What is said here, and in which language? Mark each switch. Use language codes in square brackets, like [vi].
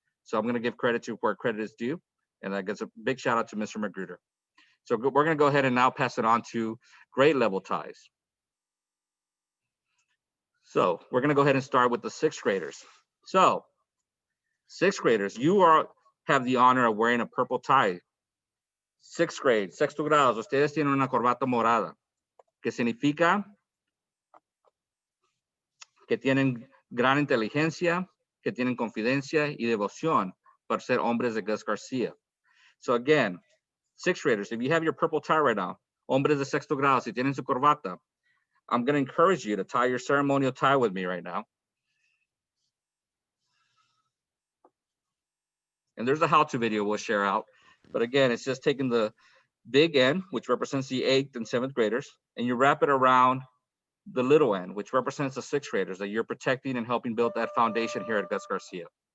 [en] So I'm going to give credit to where credit is due, and that gets a big shout out to Mr. Magruder. So we're going to go ahead and now pass it on to grade level ties. So we're going to go ahead and start with the sixth graders. So sixth graders, you have the honor of wearing a purple tie. Sixth grade, [es] sexto grado, ustedes tienen una corbata morada, que significa que tienen gran inteligencia, que tienen confidencia y devoción para ser hombres de Gus Garcia. [en] So again, sixth graders, if you have your purple tie right now, [es] hombres de sexto grado, si tienen su corbata, [en] I'm going to encourage you to tie your ceremonial tie with me right now. And there's a how-to video we'll share out. But again, it's just taking the big end, which represents the eighth and seventh graders, and you wrap it around the little end, which represents the sixth graders that you're protecting and helping build that foundation here at Gus Garcia.